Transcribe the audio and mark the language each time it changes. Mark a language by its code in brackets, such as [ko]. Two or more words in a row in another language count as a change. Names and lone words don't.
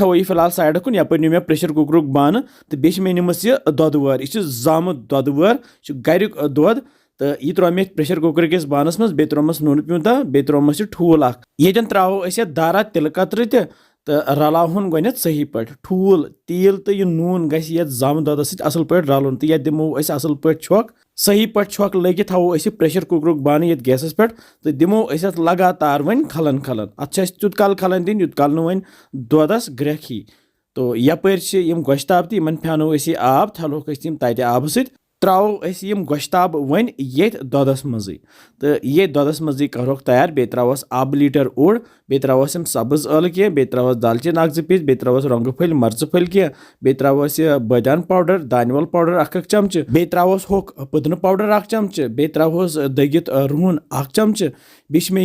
[ks] थो यह फिलहाल साइड कुन यपर नी मे प्रेशर कुकरुक बान तो बे मे निमस यह दोद वह यह जामुत दोद वह गरिक दोद तो यह त्रो मे [en] pressure cooker [ks] किस बानस मज बे त्रोमस नून प्यूंता बे त्रोमस ठूल ये त्रो दारा तिल कतर तो रलावन गोनथ सही पे ठूल तेल तो यह नून गि जम दोद असल पे रलन तो ये दिमो असल पे छक सही पे छक लगे थो प्रेशर कुकरुक बान ये गैसस पे तो दिमो लगातार वन खलन खलन अत तुत काल खलन दिन युत काल वन दोदस ग्रेख ही तो यपर गोश्ताब तो इन फेनो आब थलोक तत आब सत त्रो यम गोश्ताब वन ये दोदस मज़े तो ये दोदस मज़े करोक तैयार बे त्रोस आब लीटर ओड़ बे त्रोस सब्ज ٲl कह बे त्रोस दालचीन 1-2 पीस बे त्रोस रंग फल मर्च फल कह बे त्रोस बदान पाउडर दानवल पाउडर 1 चमच बे त्रोस होक पुदन पाउडर 1 चमच बे त्रोस दगित रूहन 1 चमच बे मे